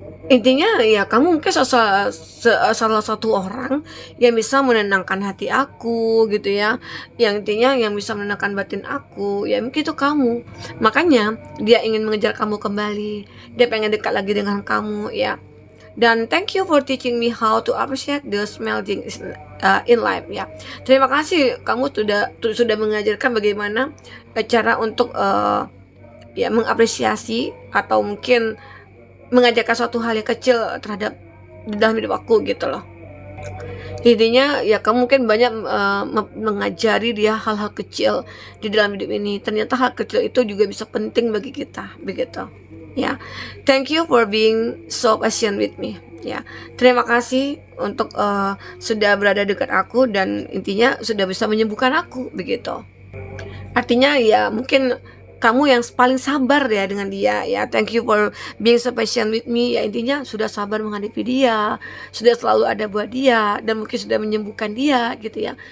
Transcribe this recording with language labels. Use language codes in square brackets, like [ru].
[id] Intinya ya kamu mungkin salah satu orang yang bisa menenangkan hati aku gitu ya. Yang intinya yang bisa menenangkan batin aku, ya mungkin itu kamu. Makanya dia ingin mengejar kamu kembali. Dia pengen dekat lagi dengan kamu ya. Dan [en] thank you for teaching me how to appreciate the small things in life [id] ya. Terima kasih kamu sudah mengajarkan bagaimana cara untuk ya mengapresiasi atau mungkin mengajarkan suatu hal yang kecil terhadap dalam hidup aku gitu loh. Intinya ya kamu mungkin banyak mengajari dia hal-hal kecil di dalam hidup ini. Ternyata hal kecil itu juga bisa penting bagi kita begitu ya. [en] Thank you for being so patient with me [id] ya. Terima kasih untuk sudah berada dekat aku, dan intinya sudah bisa menyembuhkan aku begitu. Artinya ya mungkin kamu yang paling sabar ya dengan dia ya. [en] Thank you for being so patient with me [id] ya, intinya sudah sabar menghadapi dia, sudah selalu ada buat dia, dan mungkin sudah menyembuhkan dia gitu ya.